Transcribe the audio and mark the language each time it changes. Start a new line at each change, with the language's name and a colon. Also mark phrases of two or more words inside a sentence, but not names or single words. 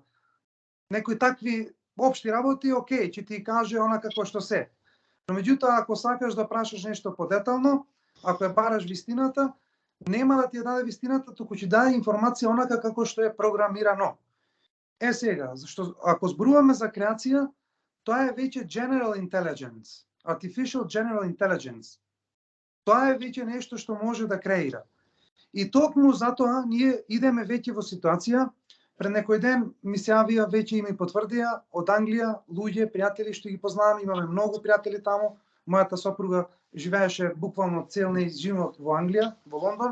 Macedonian: Некои такви општи работи, окей, ќе ти каже она како што се. Но меѓутоа, ако сакаш да прашаш нешто подетално, ако ја бараш вистината, нема да ти ја даде вистината, туку ќе даде информација онака како што е програмирано. Е сега, зашто ако зборуваме за креација, тоа е веќе
English: general intelligence, artificial general intelligence.
Macedonian: Тоа е веќе нешто што може да креира. И токму затоа ние идеме веќе во ситуација. Пред некој ден ми се јавија, веќе и ми потврдија од Англија луѓе, пријатели што ги познавам, имаме многу пријатели таму. Мојата сопруга живееше буквално цел нејз живот во Англија, во Лондон.